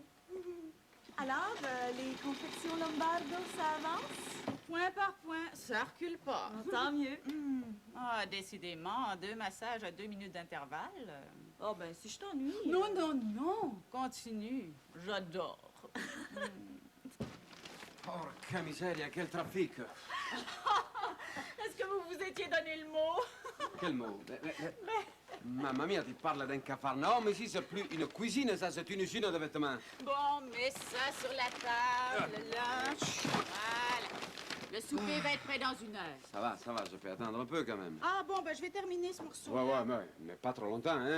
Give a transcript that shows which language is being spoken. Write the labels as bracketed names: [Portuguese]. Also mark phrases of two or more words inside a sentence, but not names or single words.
[French] Alors, les confections Lombardo, ça avance? Point par point, ça recule pas. Tant mieux. Ah, décidément, 2 massages à 2 minutes d'intervalle. Oh, ben, si je t'ennuie. Non. Continue. J'adore. [Italian] Porca miseria, [French] quel trafic! Est-ce que vous vous étiez donné le mot? Quel mot? [Italian] Mamma mia, [French] tu parles d'un cafarnaum. Ici, c'est plus une cuisine, ça, c'est une usine de vêtements. Bon, mets ça sur la table, là. Voilà. Le souper va être prêt dans 1 heure. Ça va, je peux attendre un peu quand même. Ah bon, ben je vais terminer ce morceau. Mais pas trop longtemps, hein?